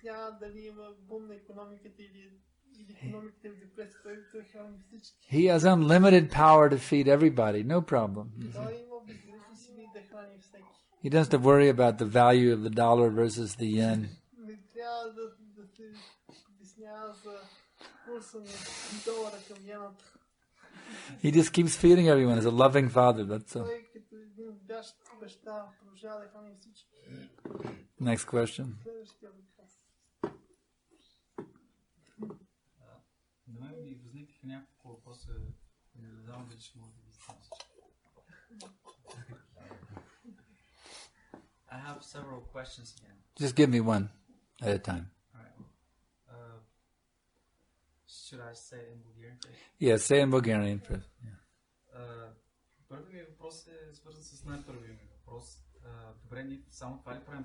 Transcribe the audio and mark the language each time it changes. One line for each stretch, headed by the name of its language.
Bulgarian: знае дали има бум на икономиката или икономиката е в депресия, той храни всички.
English: He has unlimited power to feed everybody, no problem.
Bulgarian: Той има безгранични сили да храни всеки.
English: He doesn't have to worry about the value of the dollar versus the yen.
Bulgarian: Не трябва да се обяснява за курса на долара към йената.
English: He just keeps feeding everyone as a loving father, that's all.
Bulgarian: Той като един баща продължава да храни всички.
English: Next question.
Bulgarian: Следващия въпрос. На мен ми възникнаха няколко въпроса, не знам дали ще може да ги знам.
English: I have several questions here. Just give me one at a time. Alright. Should I say in Bulgarian? Yeah, say in Bulgarian first. Yeah.
Bulgarian: Първият ми въпрос е свързан с най-първият ми въпрос. Добре, ние само това ли правим?